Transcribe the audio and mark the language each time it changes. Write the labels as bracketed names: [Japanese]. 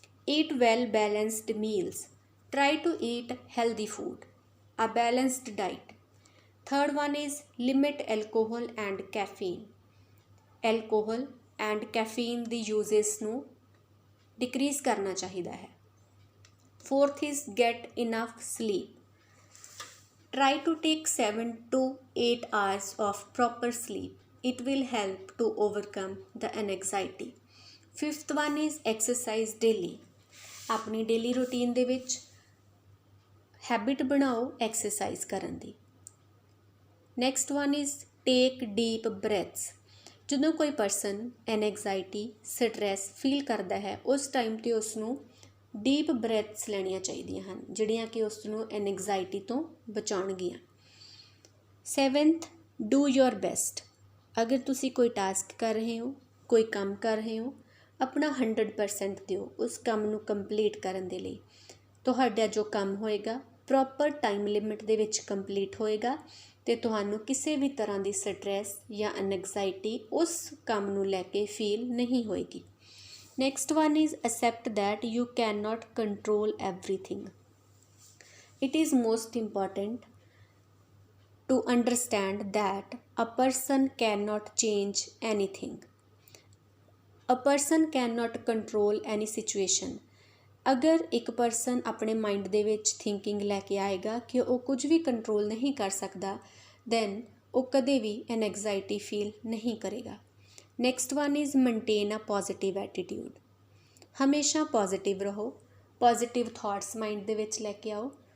[English] Eat well balanced meals. Try to eat healthy food. A balanced diet. Third one is limit alcohol and caffeine. [Punjabi] Alcohol and caffeine ਦੀ uses ਨੂੰ decrease ਕਰਨਾ ਚਾਹੀਦਾ ਹੈ। [English] Fourth is get enough sleep. Try to take 7 to 8 hours of proper sleep. It will help to overcome the anxiety. Fifth one is exercise daily. [Punjabi] ਆਪਣੀ daily routine ਦੇ ਵਿੱਚ habit ਬਣਾਓ exercise ਕਰਨ ਦੀ। [English] Next one is take deep breaths. [Punjabi] ਜਦੋਂ ਕੋਈ person ਐਨਗਜ਼ਾਇਟੀ, stress feel ਕਰਦਾ ਹੈ ਉਸ ਟਾਈਮ 'ਤੇ ਉਸ ਨੂੰ ਡੀਪ ਬ੍ਰੈਥਸ ਲੈਣੀਆਂ ਚਾਹੀਦੀਆਂ ਹਨ, ਜਿਹੜੀਆਂ ਕਿ ਉਸ ਨੂੰ ਐਨਗਜ਼ਾਇਟੀ ਤੋਂ ਬਚਾਉਣਗੀਆਂ। 7th, [English] Do your best. [Punjabi] ਅਗਰ ਤੁਸੀਂ ਕੋਈ ਟਾਸਕ ਕਰ ਰਹੇ ਹੋ, ਕੋਈ ਕੰਮ ਕਰ ਰਹੇ ਹੋ, ਆਪਣਾ 100% ਦਿਓ ਉਸ ਕੰਮ ਨੂੰ ਕੰਪਲੀਟ ਕਰਨ ਦੇ ਲਈ। ਤੁਹਾਡਾ ਜੋ ਕੰਮ ਹੋਏਗਾ ਪ੍ਰੋਪਰ ਟਾਈਮ ਲਿਮਿਟ ਦੇ ਵਿੱਚ ਕੰਪਲੀਟ ਹੋਏਗਾ ਅਤੇ ਤੁਹਾਨੂੰ ਕਿਸੇ ਵੀ ਤਰ੍ਹਾਂ ਦੀ ਸਟਰੈਸ ਜਾਂ ਐਨਗਜ਼ਾਇਟੀ ਉਸ ਕੰਮ ਨੂੰ ਲੈ ਕੇ ਫੀਲ ਨਹੀਂ ਹੋਏਗੀ। [English] Next one is accept that you cannot control everything. It is most important to understand that a person cannot change anything. A person cannot control any situation. [Punjabi] ਅਗਰ ਇੱਕ ਪਰਸਨ ਆਪਣੇ ਮਾਈਂਡ ਦੇ ਵਿੱਚ ਥਿੰਕਿੰਗ ਲੈ ਕੇ ਆਏਗਾ ਕਿ ਉਹ ਕੁਝ ਵੀ ਕੰਟਰੋਲ ਨਹੀਂ ਕਰ ਸਕਦਾ, ਦੈਨ ਉਹ ਕਦੇ ਵੀ ਐਨਗਜ਼ਾਇਟੀ ਫੀਲ ਨਹੀਂ ਕਰੇਗਾ। [English] Next one is maintain a positive attitude. [Punjabi] ਹਮੇਸ਼ਾ ਪੋਜ਼ੀਟਿਵ ਰਹੋ, ਪੋਜ਼ੀਟਿਵ ਥਾਟਸ ਮਾਈਂਡ ਦੇ ਵਿੱਚ ਲੈ ਕੇ ਆਓ।